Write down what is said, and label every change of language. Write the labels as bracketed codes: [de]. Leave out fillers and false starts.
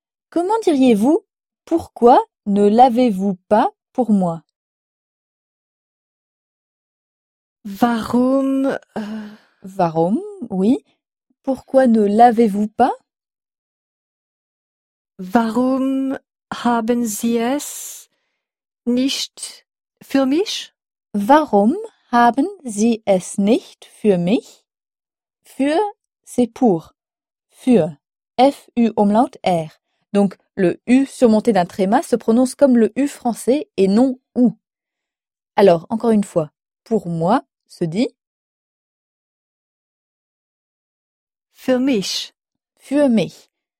[fr] Comment diriez-vous « Pourquoi ne l'avez-vous pas pour moi ?» [de] Warum Warum, oui. [fr] Pourquoi ne l'avez-vous pas ? [de] Warum haben Sie es nicht für mich ? Warum haben Sie es nicht für mich ? [fr] Für, c'est pour. Für, F-U umlaut R. Donc, le U surmonté d'un tréma se prononce comme le U français et non OU. Alors, encore une fois, pour moi, se dit [de] für mich. Für mich.